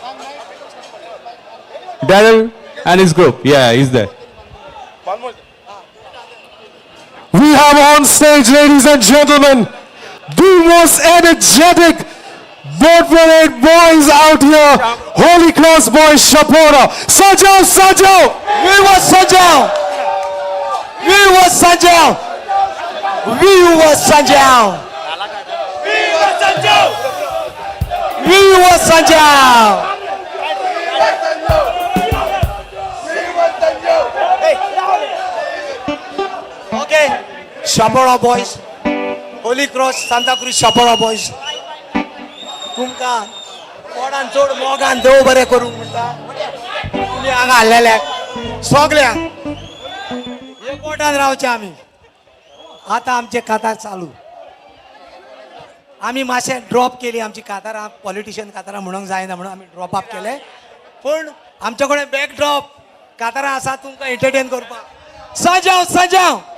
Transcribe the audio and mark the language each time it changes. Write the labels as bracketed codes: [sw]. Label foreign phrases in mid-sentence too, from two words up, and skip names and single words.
[en] Daryl and his group. Yeah, he's there. We have on stage, ladies and gentlemen, the most energetic boat parade boys out here. Holy Cross boys, Shapora. Sajao, Sajao. Viva Sanjao! Viva Sanjao! Viva Sanjao! Viva Sanjao! Okay, Shapora boys, Holy Cross, Santa Cruz Shapora boys. [kok] तुमका कोणान चोड मोगान देव बरें करूंक म्हणटा तुमी हांगा हाडलेल्याक सगल्यांक एकवटान रावचे आमी आतां आमचे कातार चालू आमी मातशें ड्रॉप केली आमची कातारां पॉलिटिशियन कातारां म्हणूंक जायना म्हणून आमी [en] drop up [kok] केले पूण आमचे कडेन [en] back drop [kok] कातारां आसा तुमकां एंटरटेन करपाक सजाव सजाव